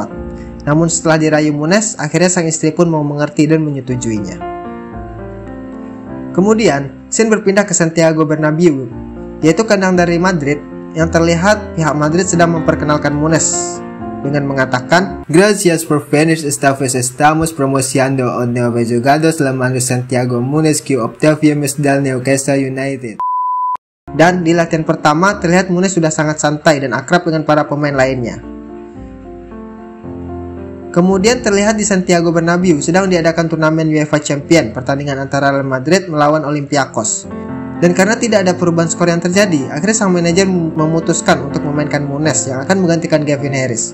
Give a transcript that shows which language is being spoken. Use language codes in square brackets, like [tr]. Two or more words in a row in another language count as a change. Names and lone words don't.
[id] Namun setelah dirayu Munez, akhirnya sang istri pun mau mengerti dan menyetujuinya. Kemudian, scene berpindah ke Santiago Bernabéu, yaitu kandang dari Madrid, yang terlihat pihak Madrid sedang memperkenalkan Munez dengan mengatakan, [es] "Gracias por venir esta vez estamos promocionando un nuevo jugador llamado Santiago Munez que obtuvimos del Newcastle United." [id] Dan di latihan pertama terlihat Munez sudah sangat santai dan akrab dengan para pemain lainnya. Kemudian terlihat di Santiago Bernabéu sedang diadakan turnamen UEFA Champions, pertandingan antara Real Madrid melawan Olympiacos. Dan karena tidak ada perubahan skor yang terjadi, akhirnya sang manajer memutuskan untuk memainkan Munez yang akan menggantikan Gavin Harris.